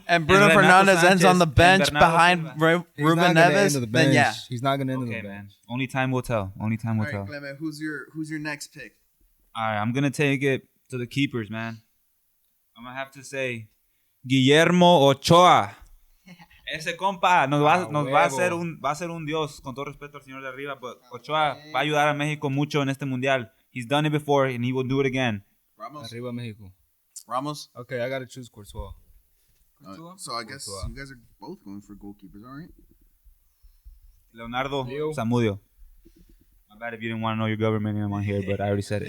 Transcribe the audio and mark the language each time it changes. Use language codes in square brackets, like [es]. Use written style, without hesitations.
[en] and Bruno Fernandes ends on the bench behind Ruben Neves, then yeah, he's not gonna end on the bench. Man. Only time will tell. All right, Clement, who's your next pick? All right, I'm gonna take it to the keepers, man. I'm gonna have to say Guillermo Ochoa. [es] Ese compa nos va a ser un dios, con todo respeto al señor de arriba, but Ochoa va a ayudar a México mucho en este mundial. [en] He's done it before and he will do it again. Ramos. [es] Arriba Mexico. [en] Ramos. Okay, I gotta choose Courtois. So I guess you guys are both going for goalkeepers, all right? Leonardo Zamudio. My bad if you didn't want to know your government name on here, but I already said it.